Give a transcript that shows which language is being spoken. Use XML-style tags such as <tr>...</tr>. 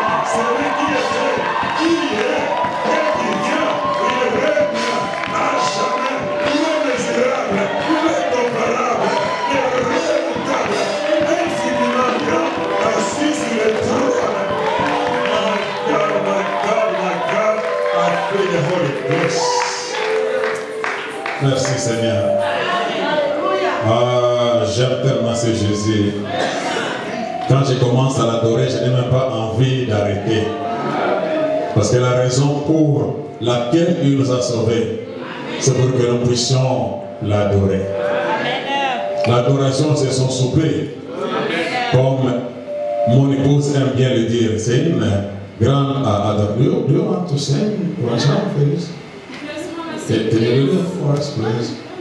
<fr>celui qui était, qui est, et qui vient, il règne à jamais, l'immesurable, l'incomparable, le redoutable, infiniment grand, assis sur le trône.</fr> <en>My God, I feel the Holy Ghost.</en> <fr>Merci Seigneur. Ah, j'aime tellement ce Jésus. Quand je commence à l'adorer, je n'ai même pas envie d'arrêter. Parce que la raison pour laquelle il nous a sauvés, c'est pour que nous puissions l'adorer. L'adoration, c'est son souper. Comme mon épouse aime bien le dire, c'est une grande adoration.</fr> <en>Do you want to sing? Please? Can you do that for us, please?</en>